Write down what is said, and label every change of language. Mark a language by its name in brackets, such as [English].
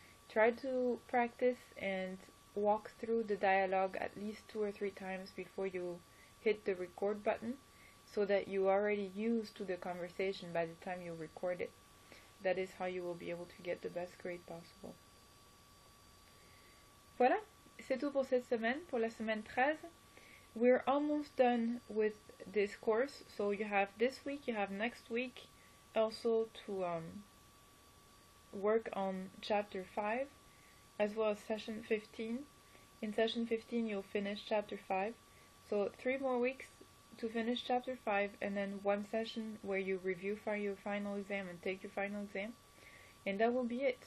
[English] Try to practice and walk through the dialogue at least 2 or 3 times before you hit the record button, so that you are already used to the conversation by the time you record it. That is how you will be able to get the best grade possible. [French] Voilà, c'est tout pour cette semaine, pour la semaine 13. [English] We're almost done with this course, so you have this week, you have next week also to work on chapter 5 as well as session 15. In session 15 you'll finish chapter 5. So 3 more weeks to finish chapter 5, and then 1 session where you review for your final exam and take your final exam. And that will be it.